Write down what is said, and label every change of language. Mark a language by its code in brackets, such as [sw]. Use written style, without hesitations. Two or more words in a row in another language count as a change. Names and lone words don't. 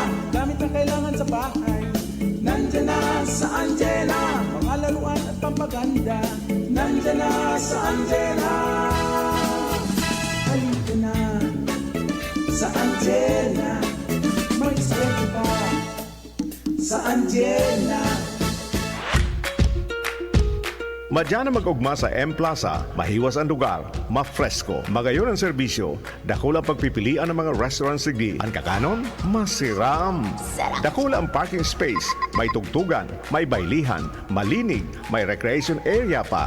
[tl] Gamit na kailangan sa bahay, nandyan na sa Angela. Mga laruan at pampaganda, nandyan na sa Angela. Halika na sa Angela, may diskwento pa sa Angela. [bik] Madyan na mag-ugma sa M-Plaza, mahiwas ang lugar, mafresko, magayon ang serbisyo, dakula pagpipilian ng mga restaurant sigdi. Ang kakanon, masiram. Dakula ang [en] parking space, [bik] may tugtugan, may bailihan, malinig, may [en] recreation area [bik] pa.